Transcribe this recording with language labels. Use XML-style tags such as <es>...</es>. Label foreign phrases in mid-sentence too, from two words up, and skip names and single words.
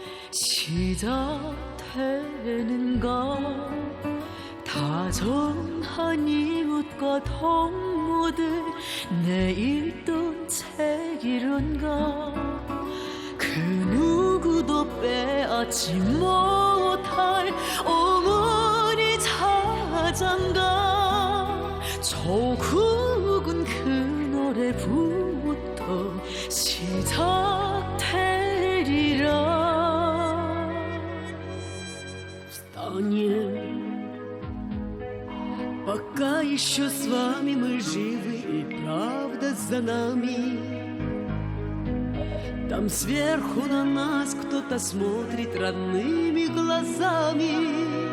<ko>시작되는가 다정한 이웃과 동무들 내일 또 책이른가 그 누구도 빼앗지 못할 어머니 자장가 조국은 그 노래부터 시작되리라</ko> <ru>Встанем, пока еще с вами мы живы и правда за нами. Там сверху на нас кто-то смотрит родными глазами.</ru>